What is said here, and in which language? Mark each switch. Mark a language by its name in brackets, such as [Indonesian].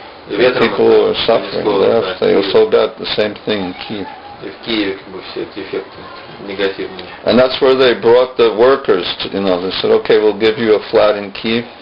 [English] People were suffering there. They also got the same thing in Kiev. [Russian] И в Киеве все эти эффекты негативные. [English] And that's where they brought the workers to, they said, okay, we'll give you a flat in Kiev.